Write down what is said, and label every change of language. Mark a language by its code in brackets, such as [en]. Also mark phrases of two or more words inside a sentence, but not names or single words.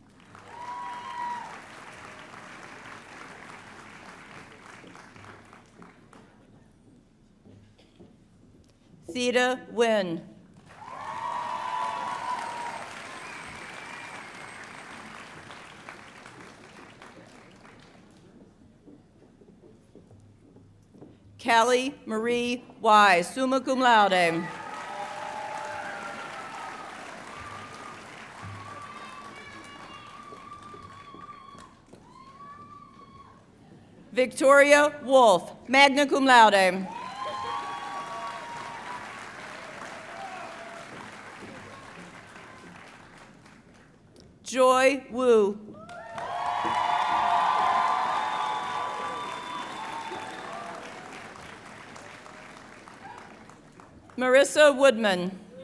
[en] Theta Wynn. Callie Marie Wise, [la] summa cum laude. Victoria Wolf, magna cum laude. [en] Joy Wu. Marissa Woodman.